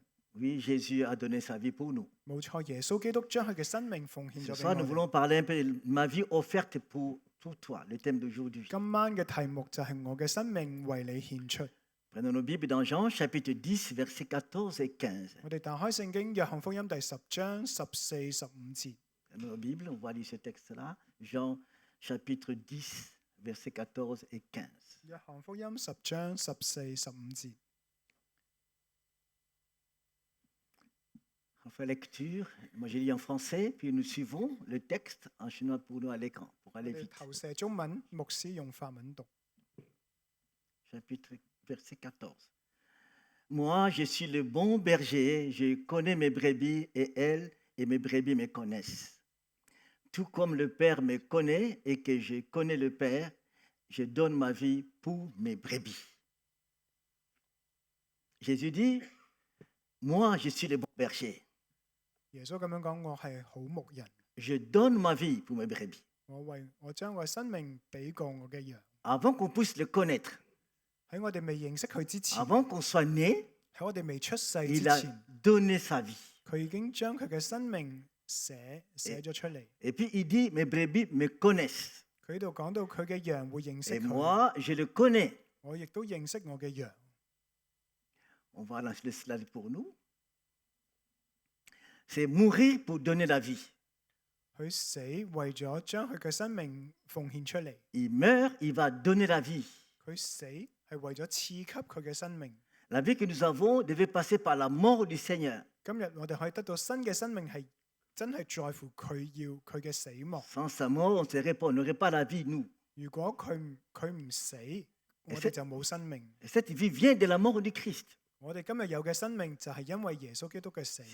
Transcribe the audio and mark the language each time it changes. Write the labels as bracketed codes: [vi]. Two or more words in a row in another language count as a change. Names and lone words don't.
[fr] Oui, Jésus a donné sa vie pour nous. [yue] 冇錯，耶穌基督將佢嘅生命奉獻 [fr] Ce [yue] 咗 [fr] soir, nous [yue] 俾我哋。 [fr] voulons parler un peu de ma vie offerte pour toi, le thème d'aujourd'hui. [yue] 今晚嘅題目就係我嘅生命為你獻出。 [fr] Prenons nos Bibles dans Jean, chapitre 10, versets 14 et 15. [yue] 我哋打開聖經約翰福音第10章14、15節。 [fr] Dans nos Bibles, on va lire ce texte-là. Jean, chapitre 10, versets 14 et 15. [yue] 約翰福音10章14、15節。 [fr] On fait lecture. Moi, j'ai lu en français, puis nous suivons le texte en chinois pour nous à l'écran, pour [yue] 我 [fr] aller [yue] 哋 [fr] vite. [yue] 投射中文，牧師用法文讀。 [fr] Chapitre, verset 14. Moi, je suis le bon berger, je connais mes brebis et elles et mes brebis me connaissent. Tout comme le Père me connaît et que je connais le Père, je donne ma vie pour mes brebis. Jésus dit, moi, je suis le bon berger. [yue] 耶穌咁樣講：我係好牧人， [fr] Je donne ma vie pour mes brebis. [yue] 我將我生命俾過我嘅羊。 [fr] Avant qu'on puisse le connaître, [yue] 喺我哋未認識佢之前， [fr] avant qu'on soit né, [yue] 喺我哋未出世之 [fr] il a [yue] 前， [fr] donné sa vie. [yue] 佢已經將佢嘅生命寫咗出嚟。 [fr] Et puis il dit, mes brebis me connaissent. [yue] 佢呢度講到佢嘅羊會認識 [fr] Et [yue] 佢， [fr] moi, je le connais. [yue] 我亦都認識我嘅羊。 [fr] On va lancer le slide pour nous. C'est mourir pour donner la vie. [yue] 佢死為咗將佢嘅生命奉獻出嚟， [fr] Il meurt, il va donner la vie. [yue] 佢死係為咗賜給佢嘅生命。 [fr] La vie que nous avons devait passer par la mort du Seigneur. [yue] 今日我哋可以得到新嘅生命，係真係在乎佢嘅死亡。 [fr] Sans sa mort, on n'aurait pas la vie, nous. [yue] 如果佢唔死，我哋就冇生命。 [fr] Et cette vie vient de la mort du Christ. [yue] 我哋今日有嘅生命就係因為耶穌基督嘅死。